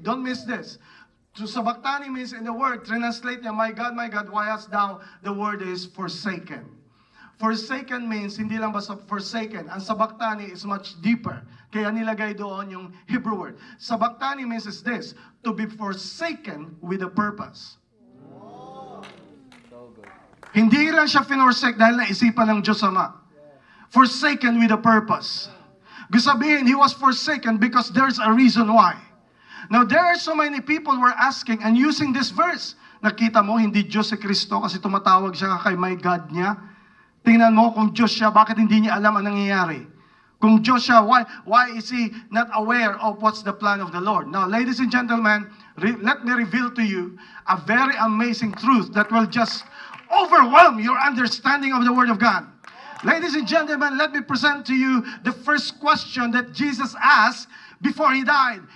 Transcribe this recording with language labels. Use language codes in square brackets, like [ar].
[en] Don't miss this. To sabachthani means in the word, [tl] translate niya, [en] my God, why hast thou? The word is forsaken. Forsaken means, [tl] hindi lang basta forsaken. Ang sabachthani [en] is much deeper. [tl] Kaya nilagay doon yung Hebrew word. [en] Sabachthani means is this, to be forsaken with a purpose. [tl] Hindi lang siya finosake dahil naisipan ng Diyos Ama. [en] Forsaken with a purpose. [tl] Gusto sabihin, [en] he was forsaken because there's a reason why. Now, there are so many people who are asking and using this verse. [tl] Nakita mo, hindi Diyos si Kristo kasi tumatawag siya kay [en] my God [tl] niya. Tingnan mo kung Diyos siya, bakit hindi niya alam ang nangyayari? Kung Diyos siya, [en] why is he not aware of what's the plan of the Lord? Now, ladies and gentlemen, let me reveal to you a very amazing truth that will just overwhelm your understanding of the Word of God. Ladies and gentlemen, let me present to you the first question that Jesus asked before he died.